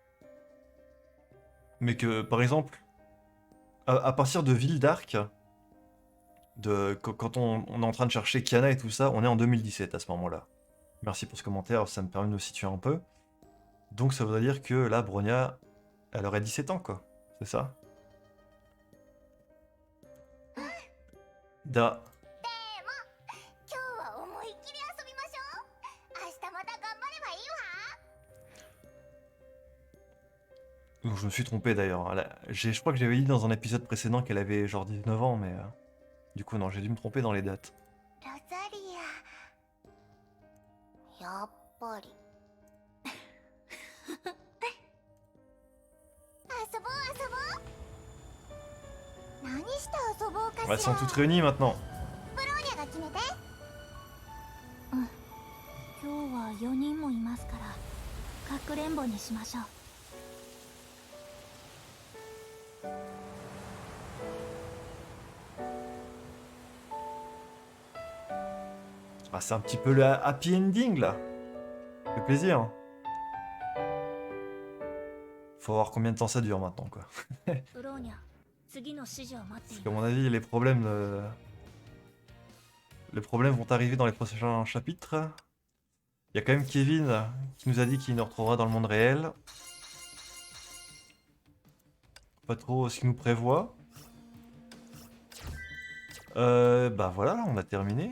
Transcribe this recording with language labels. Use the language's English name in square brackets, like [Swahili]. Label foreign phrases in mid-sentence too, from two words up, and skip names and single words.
[French] Mais que, par exemple, à partir de Ville d'Arc, quand on est en train de chercher Kiana et tout ça, on est en 2017 à ce moment-là. Merci pour ce commentaire, ça me permet de nous situer un peu. Donc ça voudrait dire que là, Bronia, elle aurait 17 ans, quoi. C'est ça? Da. [Japanese] 今日は思いっきり遊びましょう。明日また頑張ればいいわ。 [French] Donc, je me suis trompé d'ailleurs. Je crois que j'avais dit dans un épisode précédent qu'elle avait genre 19 ans, mais du coup non, j'ai dû me tromper dans les dates. [Japanese] ロザリア、やっぱり。遊ぼう遊ぼう。何して遊ぼうかしら。 [French] Elles sont toutes réunies maintenant. [Japanese] ブローニャが決めて。うん。今日は4人もいますから、かくれんぼにしましょう。 [French] Ah, c'est un petit peu le [English] happy ending [French] là. Ça fait plaisir. Faut voir combien de temps ça dure maintenant, quoi. [Japanese] ブローニャ、次の指示を待ってい [French] Parce [Japanese] る。 [French] qu'à mon avis, les problèmes vont arriver dans les prochains chapitres. Il y a quand même Kevin qui nous a dit qu'il nous retrouvera dans le monde réel. Pas trop ce qu'il nous prévoit. Bah voilà, on a terminé.